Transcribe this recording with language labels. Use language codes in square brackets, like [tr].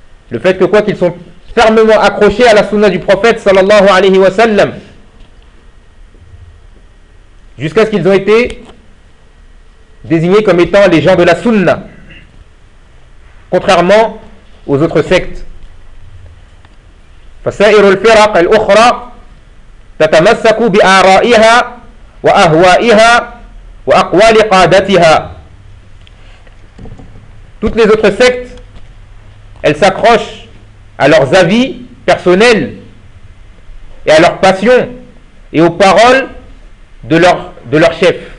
[fr] Le fait que quoi qu'ils sont fermement accrochés à la sunna du prophète [ar] صلى الله عليه وسلم, [fr] jusqu'à ce qu'ils ont été désignés comme étant les gens de la sunna, contrairement aux autres sectes. [ar] فسائر الفرق الأخرى تتمسك بآرائها وأهوائها وأقوال قادتها. [fr] Toutes les autres sectes, elles s'accrochent à leurs avis personnels et à leurs passions et aux paroles de leur chef.